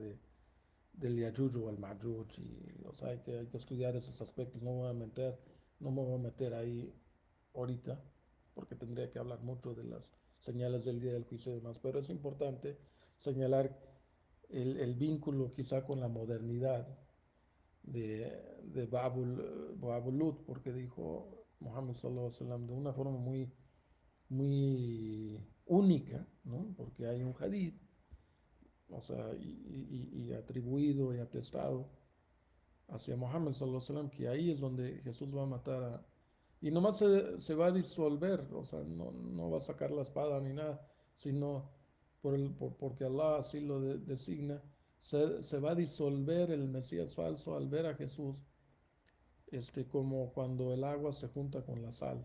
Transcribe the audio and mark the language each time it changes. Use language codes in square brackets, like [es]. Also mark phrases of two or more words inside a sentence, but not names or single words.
[es] del Yajuj o el Majuj, y o sea, hay que estudiar esos aspectos, no voy a meter No me voy a meter ahí ahorita, porque tendría que hablar mucho de las señales del día del juicio y demás, pero es importante señalar el vínculo quizá con la modernidad de Babulut, porque dijo Muhammad [ar] صلى الله عليه وسلم [es] de una forma muy única, ¿no? Porque hay un hadith, o sea, y atribuido y atestado hacia Muhammad [ar] صلى الله عليه وسلم, [es] que ahí es donde Jesús va a matar a... Y nomás se va a disolver, o sea, no va a sacar la espada ni nada, sino porque Allah así lo designa, se va a disolver el Mesías falso al ver a Jesús, como cuando el agua se junta con la sal.